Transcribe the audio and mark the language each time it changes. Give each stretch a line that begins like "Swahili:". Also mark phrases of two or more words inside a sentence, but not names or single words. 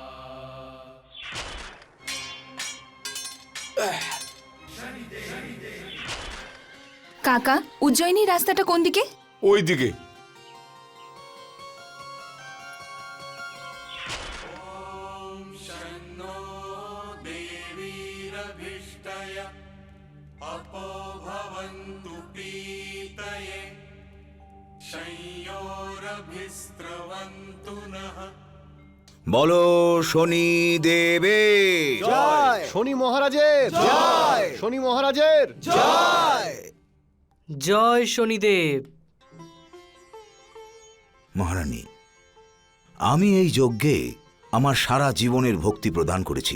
Bangla: কাকা, উজ্জয়িনী রাস্তাটা কোন দিকে? ওই দিকে।
Sanskrit: शन्नो देवीरभिष्टय अपो भवन्तु पीतये संयोरभिस्रवन्तु नः
Bangla: বলো শনি দেবে জয় শনি মহারাজের জয় শনি মহারাজের জয়। জয় শনিদেব। মহারানী, আমি এই যজ্ঞে আমার সারা জীবনের ভক্তি প্রদান করেছি।